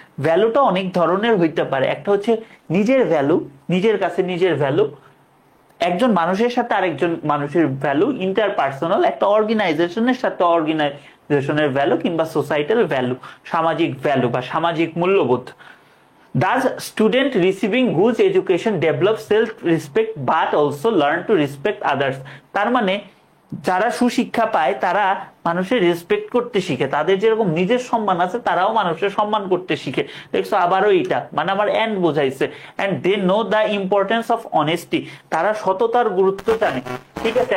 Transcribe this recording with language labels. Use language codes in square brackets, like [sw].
[bn] ভ্যালুটা অনেক ধরনের হইতে পারে, একটা হচ্ছে নিজের ভ্যালু, নিজের কাছে নিজের ভ্যালু, একজন মানুষের সাথে আরেকজন মানুষের ভ্যালু, ইন্টারপার্সোনাল, একটা অর্গানাইজেশনের সাথে অর্গানাইজেশনের ভ্যালু, কিংবা সোসাইটাল ভ্যালু, সামাজিক ভ্যালু বা সামাজিক মূল্যবোধ, [en] Does student receiving good education develop self-respect but also learn to respect others? [bn] তার মানে যারা সুশিক্ষা পায় তারা মানুষের রেসপেক্ট করতে শিখে, তাদের যেরকম নিজের সম্মান আছে তারাও মানুষের সম্মান করতে শিখে। দেখছো আবারও এটা মানে আমার and বোঝাইছে। [en] and they know the importance of honesty, [bn] তারা সততার গুরুত্ব জানে, ঠিক আছে।